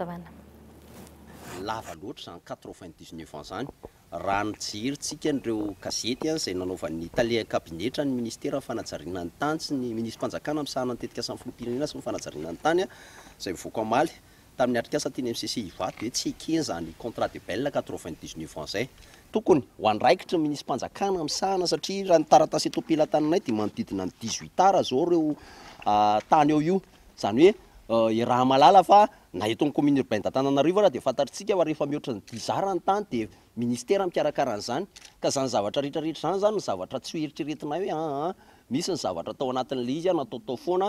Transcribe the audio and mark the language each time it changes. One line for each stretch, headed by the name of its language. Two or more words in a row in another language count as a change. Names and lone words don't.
Malagasy: Lava loatra zany 99 ans zany raha nijeritsika nireo gazety izay nanaovan'ny Italia kabinetra ny ministera fanajariana ny tany sy ny ministra-mpanjakana misahana nitetika asan'ny filoham-pirenena sy ny fanajariana ny tany izay mivoaka amaly tamin'ny atrikasa teny MCC Ivato hoe tsy ekeny zany
French: contrat de bail
Malagasy: 99 ans zay tokony ho andraikitra ny ministra-mpanjakana misahana satria raha ny taratasy eto am-pelantaninay dia manodidina ny 18 ara zao ireo tany eo io zany hoe raha malala fa na eto amin'ny commune urbaine d'Antananarivo raha dia fantatritsika fa rehefa mihoatra ny 10 ara ny tany dia ministera mikarakara an'izany ka zany zavatra rehetrarehetra zany zany ny zavatra tsy eritreretinay hoe misy ny zavatra atao anatin'ilay izy nataotao foana.